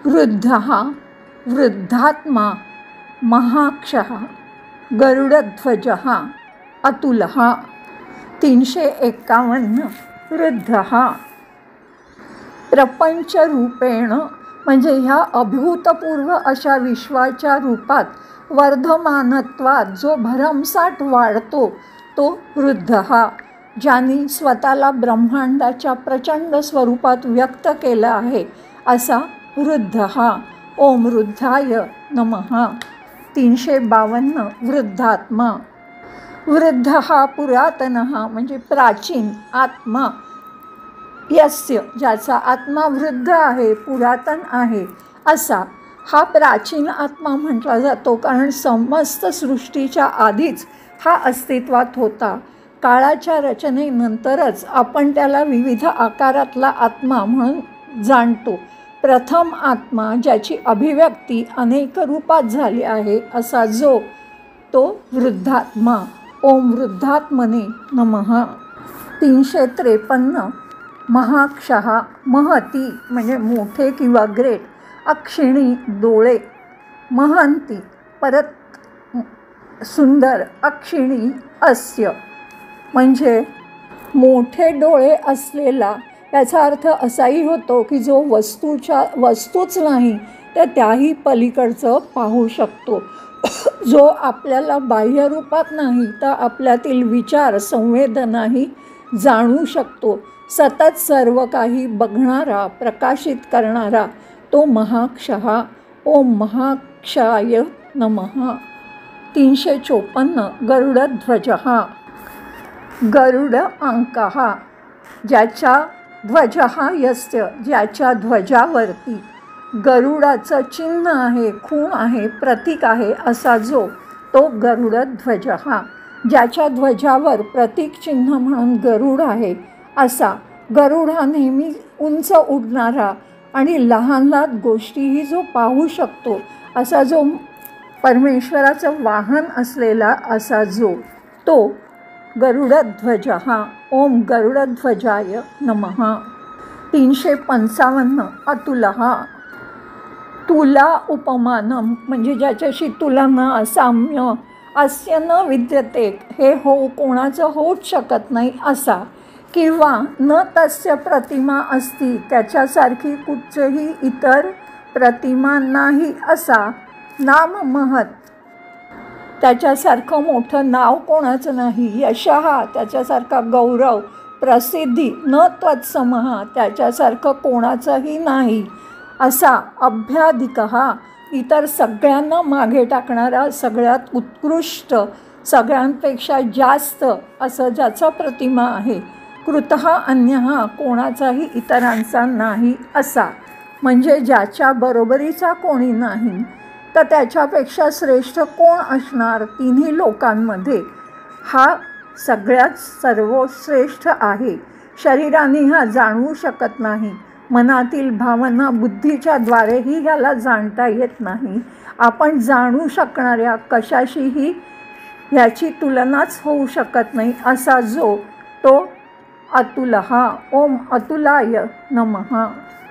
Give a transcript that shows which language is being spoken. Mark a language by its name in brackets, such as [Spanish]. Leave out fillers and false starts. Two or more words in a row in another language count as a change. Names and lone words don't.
[Sanskrit] वृद्धः वृद्धात्मा महाक्षः गरुडध्वजः अतुलः। [Marathi] 351 वृद्धः प्रपंचरूपेण म्हणजे ह्या अभूतपूर्व अशा विश्वाच्या रूपात वर्धमानत्वात जो भरमसाठ वाढतो तो वृद्धः, ज्यांनी स्वतःला ब्रह्मांडाच्या प्रचंड स्वरूपात व्यक्त केलं आहे असा वृद्धः। [Sanskrit] ओम वृद्धाय नमः। [Marathi] 352 वृद्धात्मा [Sanskrit] वृद्धः पुरातनः [Marathi] म्हणजे प्राचीन आत्मा, यस्य ज्याचा आत्मा वृद्ध आहे पुरातन आहे असा हा प्राचीन आत्मा म्हटला जातो, कारण समस्त सृष्टीच्या आधीच हा अस्तित्वात होता। काळाच्या रचनेनंतरच आपण त्याला विविध आकारातला आत्मा म्हणून जाणतो। प्रथम आत्मा ज्याची अभिव्यक्ती अनेक रूपात झाली आहे असा जो तो वृद्धात्मा। [Sanskrit] ओम वृद्धात्मने नमः। [Marathi] 353 महाक्षः महती म्हणजे मोठे किंवा ग्रेट, अक्षिणी डोळे, महंती परत सुंदर, [Sanskrit] अक्षिणी अस्य [Marathi] म्हणजे मोठे डोळे असलेला। याचा अर्थ असाही होतो की जो वस्तूच नाही तर त्याही पलीकडचं पाहू शकतो, जो आपल्याला बाह्य रूपात नाही तर आपल्यातील विचार संवेदनाही जाणू शकतो, सतत सर्व काही बघणारा प्रकाशित करणारा तो महाक्षः। [Sanskrit] ओम महाक्षाय नमः। [Marathi] 354 गरुडध्वजः [Sanskrit] गरुड अंकः [Marathi] ज्याच्या [Sanskrit] ध्वजः यस्य [Marathi] ज्याच्या ध्वजावरती गरुडाचं चिन्ह आहे, खूण आहे, प्रतीक आहे असा जो तो गरुडध्वजः, ज्याच्या ध्वजावर प्रतीक चिन्ह म्हणून गरुड आहे असा गरुड हा नेहमी उंच उडणारा आणि लहान लहान गोष्टीही जो पाहू शकतो असा जो परमेश्वराचं वाहन असलेला असा जो तो गरुडध्वजः। [Sanskrit] ओम गरुडध्वजाय नमः। [Marathi] 355 अतुलः [Sanskrit] तुला उपमानम [Marathi] म्हणजे ज्याच्याशी तुलना साम्य [Sanskrit] अस्य न विद्यते, [Marathi] हे कोणाचं होऊच शकत नाही असा, किंवा [Sanskrit] न तस्य [Marathi] प्रतिमा असती त्याच्यासारखी कुठचेही इतर प्रतिमा नाही असा, नाम महत त्याच्यासारखं मोठं नाव कोणाचं नाही, यशः त्याच्यासारखा गौरव, प्रसिद्धी [Sanskrit] न त्वत्समः [Marathi] त्याच्यासारखं कोणाचंही नाही असा, अभ्याधिकः इतर सगळ्यांना मागे टाकणारा, सगळ्यात उत्कृष्ट, सगळ्यांपेक्षा जास्त असं ज्याचा प्रतिमा आहे, [Sanskrit] कृतः अन्यः [Marathi] कोणाचाही इतरांचा नाही असा, म्हणजे ज्याच्या बरोबरीचा कोणी नाही तर त्याच्यापेक्षा श्रेष्ठ कोण असणार तिन्ही लोकांमध्ये, हा सगळ्यात सर्वश्रेष्ठ आहे। शरीराने हा जाणवू शकत नाही, मनातील भावना बुद्धीच्या द्वारेही ह्याला जाणता येत नाही, आपण जाणू शकणाऱ्या कशाशीही ह्याची तुलनाच होऊ शकत नाही असा जो तो अतुलः। [Sanskrit] ओम अतुलाय नमः।